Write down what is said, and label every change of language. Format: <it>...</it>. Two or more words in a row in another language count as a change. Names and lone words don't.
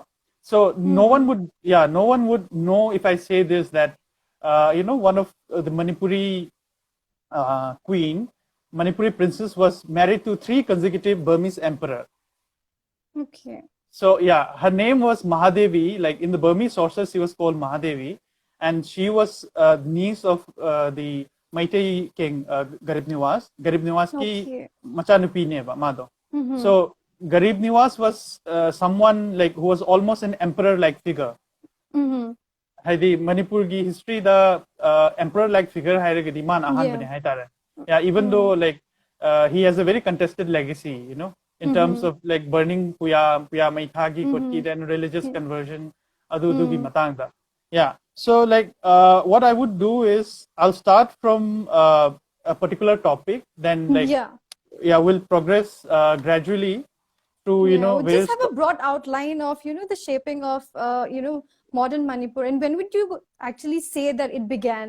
<en>So no one would know if I say this that one of the Manipuri Manipuri princess was married to 3 consecutive Burmese emperor. Okay. So yeah, her name was Mahadevi. Like in the Burmese sources, she was called Mahadevi, and she was niece of the Meitei king Garib Niwas.</en> <mni>Garib Niwas ki machanupi ne ba mado.</mni> <en>So Garib Niwas was someone like who was almost an emperor-like figure.</en> <mni>The Manipur ki history,</mni> <en>the emperor-like figure</en> <mni>hai di man ahan bane hai tare.</mni> <en>Yeah, even though like he has a very contested legacy, in terms of like burning Puya Maithagi Kutki, then religious conversion,</en> <mni>adu gi matang da.</mni> <en>Yeah. So like what I would do is I'll start from a particular topic, then like we'll progress gradually to we'll just have a broad outline of the shaping of modern Manipur, and when would you actually say that it began?</en>